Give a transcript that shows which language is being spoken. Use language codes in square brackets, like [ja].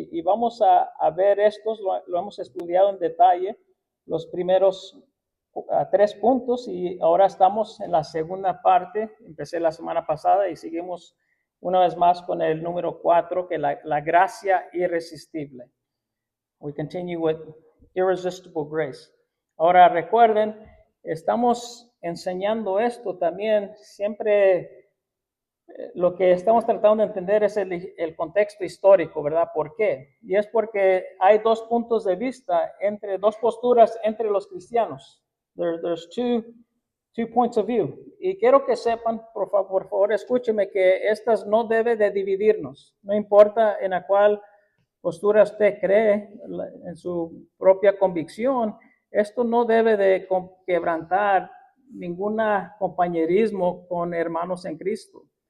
[es] Y vamos a ver estos, lo hemos estudiado en detalle, los primeros 3 puntos, y ahora estamos en la segunda parte. Empecé la semana pasada y seguimos una vez más con el número 4, que es la gracia irresistible. [en] We continue with irresistible grace. [es] Ahora recuerden, estamos enseñando esto también siempre. Lo que estamos tratando de entender es el contexto histórico, ¿verdad? ¿Por qué? Y es porque hay 2 puntos de vista, dos posturas entre los cristianos. [en] There's two points of view. [es] Y quiero que sepan, por favor, escúcheme, que estas no deben de dividirnos. No importa en la cual postura usted cree, en su propia convicción, esto no debe de quebrantar ningún compañerismo con hermanos en Cristo.